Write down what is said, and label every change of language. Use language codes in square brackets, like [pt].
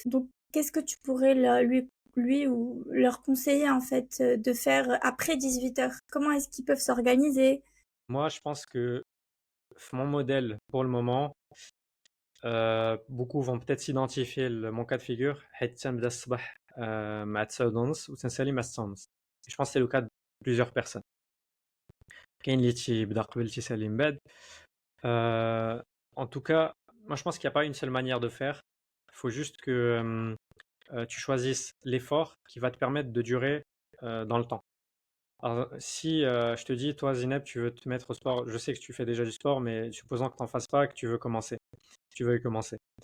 [fr] Donc, qu'est-ce que tu pourrais lui ou leur conseiller en fait de faire après 18h? Comment est-ce qu'ils peuvent s'organiser? Moi, je pense que mon modèle, pour le moment, beaucoup vont peut-être s'identifier mon cas de figure. [ar] حيت تنبدا الصباح مع 9:30 وتنسالي مع 6:30. [fr] Et je pense que c'est le cas de plusieurs personnes. [ar] كاين اللي تيبدا قبل تيسالي من بعد. [fr] Euh, En tout cas, moi je pense qu'il n'y a pas une seule manière de faire. Il faut juste que tu choisisses l'effort qui va te permettre de durer dans le temps. Alors, si je te dis, toi Zineb, tu veux te mettre au sport, je sais que tu fais déjà du sport, mais supposons que tu n'en fasses pas, que tu veux commencer, tu veux y commencer.